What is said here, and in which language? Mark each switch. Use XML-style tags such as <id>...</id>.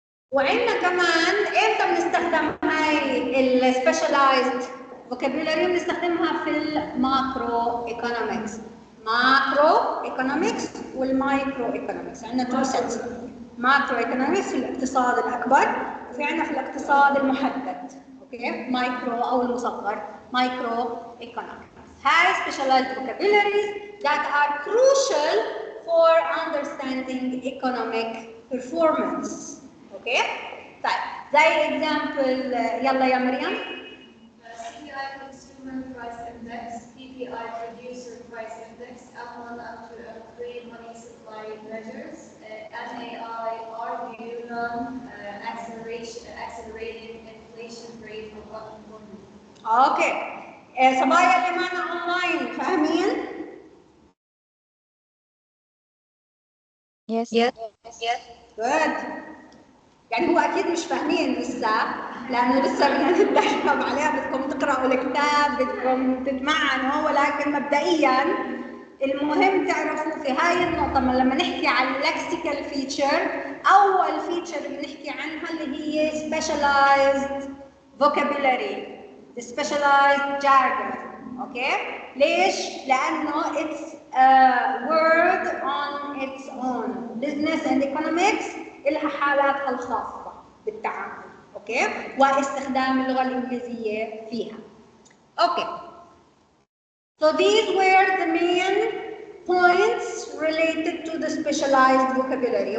<ar>وعندنا كمان امتى بنستخدم هاي السبيشالايزد فوكابيولاري؟ بنستخدمها في الماكرو ايكونومكس. ماكرو ايكونومكس والمايكرو ايكونومكس، عندنا تو سيتس. ماكرو ايكونومكس في الاقتصاد الاكبر، وفي عندنا في الاقتصاد المحدد، اوكي؟ مايكرو او المصغر، مايكرو ايكونومكس. هاي</ar> <en>specialized vocabularies that are crucial for understanding economic performance.</en> <ar>اوكي؟ طيب زي اكزامبل يلا يا مريم.</ar> <en>CPI Consumer Price Index, PPI Producer Price Index, M1 up to M3 Money Supply Measures, NAI RU accelerating inflation rate of unemployment.</en> <ar>اوكي. صبايا اللي معنا اونلاين فاهمين؟</ar> <en>Yes. Good.</en> <ar>يعني هو اكيد مش فاهمين لسه، لانه لسه بدنا نتدرب عليها، بدكم تقراوا الكتاب، بدكم تتمعنوا، ولكن مبدئيا المهم تعرفوا في هاي النقطة لما نحكي عن اللكسيكال فيتشر، أول فيتشر بنحكي عنها اللي هي</ar> <en>specialized vocabulary، specialized jargon.</en> <ar>أوكي؟ ليش؟ لأنه</ar> <en>it's a word on its own. Business and economics</en> <ar>إلها حالاتها الخاصة بالتعامل. أوكي؟ واستخدام اللغة الإنجليزية فيها. أوكي.</ar> <en>So these were the main points related to the specialized vocabulary.</en>